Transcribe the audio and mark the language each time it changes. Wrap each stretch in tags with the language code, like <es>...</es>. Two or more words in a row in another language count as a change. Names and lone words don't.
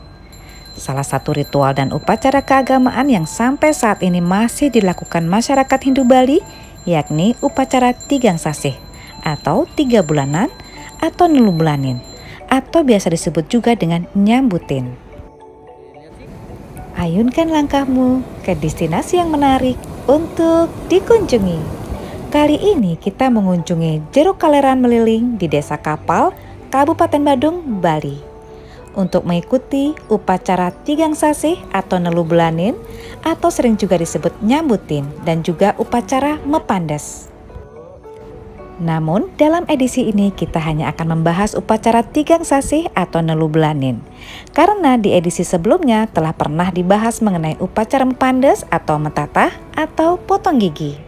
<id>Salah satu ritual dan upacara keagamaan yang sampai saat ini masih dilakukan masyarakat Hindu Bali yakni upacara Tigang Sasih atau 3 bulanan atau Nelubulanin atau biasa disebut juga dengan nyambutin. Ayunkan langkahmu ke destinasi yang menarik untuk dikunjungi. Kali ini kita mengunjungi Jeruk Kaleran Meliling di Desa Kapal, Kabupaten Badung, Bali. Untuk mengikuti upacara Tigang Sasih atau Nelubulanin atau sering juga disebut nyambutin dan juga upacara Mepandes. Namun dalam edisi ini kita hanya akan membahas upacara Tigang Sasih atau Nelubulanin. Karena di edisi sebelumnya telah pernah dibahas mengenai upacara Mepandes atau Metatah atau potong gigi.</id>